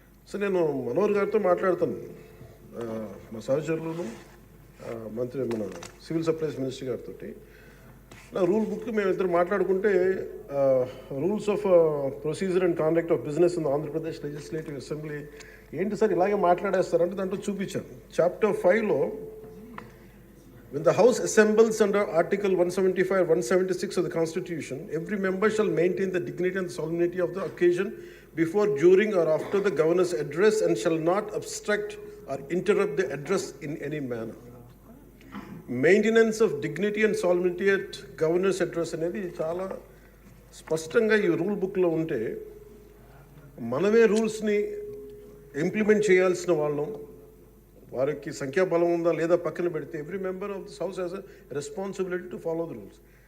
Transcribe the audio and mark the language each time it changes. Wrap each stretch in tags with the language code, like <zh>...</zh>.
<te>So నేను మనోహర్ గారితో మాట్లాడుతాను, మా సహచరులను, మంత్రి మన సివిల్ సప్లైస్ మినిస్టర్ గారితో. నా రూల్ బుక్ మేమిద్దరు మాట్లాడుకుంటే rules of procedure and conduct of business in Andhra Pradesh legislative assembly ఏంటి సార్ ఇలాగే మాట్లాడేస్తారంటే దాంట్లో చూపించాను.</te> <en>Chapter 5లో when the house assembles under article 175 176 of the constitution, every member shall maintain the dignity and solemnity of the occasion before, during or after the governor's address and shall not obstruct or interrupt the address in any manner. Maintenance of dignity and solidity at governor's address</en> <te>అనేది చాలా స్పష్టంగా ఈ rule బుక్లో ఉంటే మనమే రూల్స్ని implement చేయాల్సిన వాళ్ళం. వారికి సంఖ్యాబలం ఉందా లేదా పక్కన పెడితే</te> <en>Every member of this house has a responsibility to follow the rules.</en>